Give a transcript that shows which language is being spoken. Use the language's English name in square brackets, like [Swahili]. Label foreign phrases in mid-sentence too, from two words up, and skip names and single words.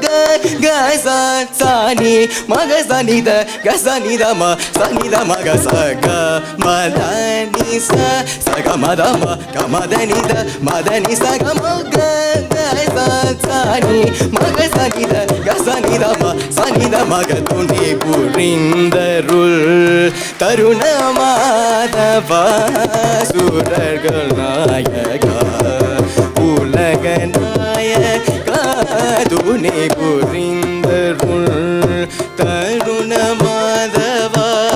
[Tamil] గ స స ని మ గ స ని ద గ స ని ద మ స ని ద మ గ స గ మ ద ని స స గ మ ద మ గ మ ద ని ద మ ద ని స గ మ గ గ స స ని మ గ స ని ద గ స ని ద మ ச ని த ம க துணை புரிந்தருள் தருண மாதவ சுரர்கள் நாயகா உலக நாயகா துணை புரிந்தருள் தருண மாதவா